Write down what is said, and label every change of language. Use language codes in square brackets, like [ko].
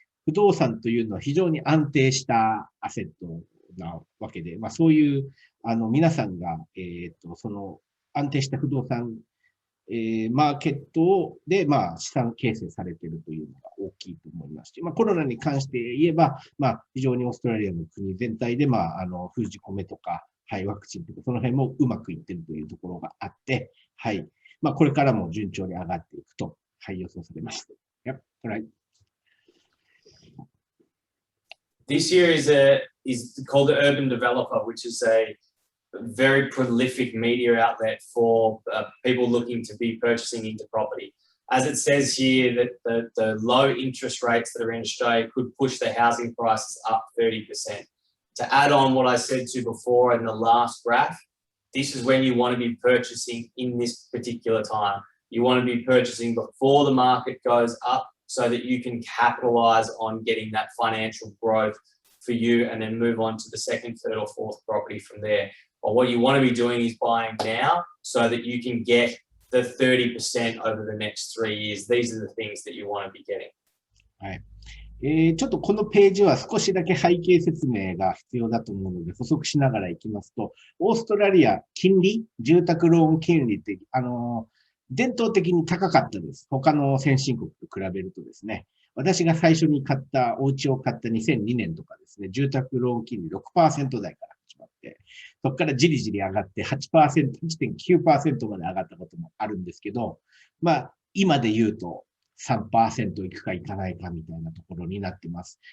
[ja] 不動産というのは非常に安定したアセットなわけで、そういう、皆さんが、その安定した不動産、マーケットで、資産形成されているというのが大きいと思いますし、コロナに関して言えば、非常にオーストラリアの国全体で、封じ込めとか、ワクチンとか、その辺もうまくいっているというところがあって、これからも順調に上がっていくと、予想されます。 Yep, right. [en] This year is called the Urban Developer, which is a very prolific media outlet for people looking to be purchasing into property. As it says here, that the low interest rates that are in Australia could push the housing prices up 30%. To add on what I said to you before in the last graph, this is when you want to be purchasing in this particular time. You want to be purchasing before the market goes up so that you can capitalize on getting that financial growth for you and then move on to the second, third or fourth property from there. But what you want to be doing is buying now so that you can get the 30% over the next 3 years. These are the things that you want to be getting. はい。 [ja] ちょっとこのページは少しだけ背景説明が必要だと思うので補足しながらいきますと、オーストラリア金利、住宅ローン金利って、伝統的に高かったです。他の先進国と比べるとですね。私が最初にお家を買った2002年とかですね、住宅ローン金利 6% 台から始まって、そこからじりじり上がって 8%、1.9% まで上がったこともあるんですけど、今で言うと、3% いくかいかないかみたいなところになっています。